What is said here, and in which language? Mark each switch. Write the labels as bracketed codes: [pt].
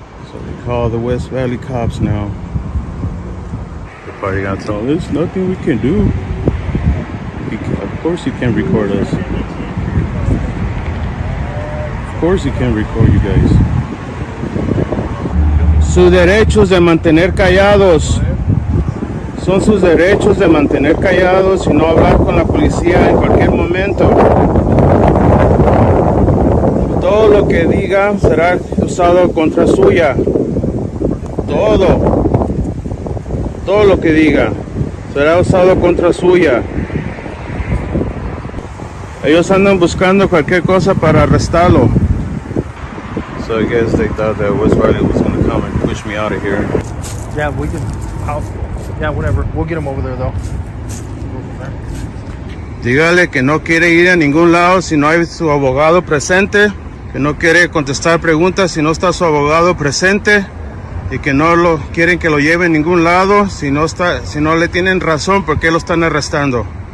[en] So they call the West Valley cops now. They're probably gonna tell them there's nothing we can do. Of course you can record us. Of course you can record you guys. [es] Sus derechos de mantener callados. Son sus derechos de mantener callados y no hablar con la policía en cualquier momento. Todo lo que diga será usado contra suya. Todo lo que diga será usado contra suya. Ellos andan buscando cualquier cosa para arrestarlo. [en] So I guess they thought that West Valley was going to come and push me out of here. Yeah, we can. Yeah, whatever. We'll get him over there though. [es] Dígale que no quiere ir a ningún lado si no hay su abogado presente, que no quiere contestar preguntas si no está su abogado presente y que no lo quieren que lo lleve a ningún lado si no le tienen razón por qué lo están arrestando.